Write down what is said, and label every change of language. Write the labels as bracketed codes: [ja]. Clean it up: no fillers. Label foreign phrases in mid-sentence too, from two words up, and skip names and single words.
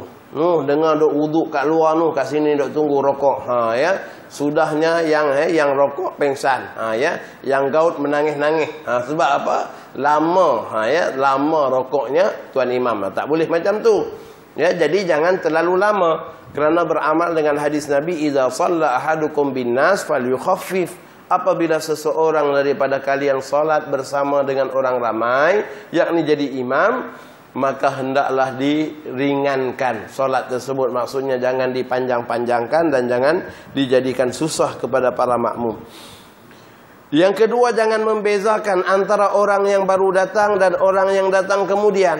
[ms] Dengar duk wuduk kat luar kat sini duk tunggu rokok. Sudahnya yang rokok pengsan. Yang gaut menangis-nangis. Sebab apa? Lama. Lama rokoknya tuan imam. Tak boleh macam tu. Jadi jangan terlalu lama. Kerana beramal dengan hadis Nabi, [ar] إذا صلى أحدكم بالناس فليخفف. [ms] Apabila seseorang daripada kalian solat bersama dengan orang ramai, yakni jadi imam, maka hendaklah diringankan solat tersebut. Maksudnya jangan dipanjang-panjangkan dan jangan dijadikan susah kepada para makmum. Yang kedua, jangan membezakan antara orang yang baru datang dan orang yang datang kemudian.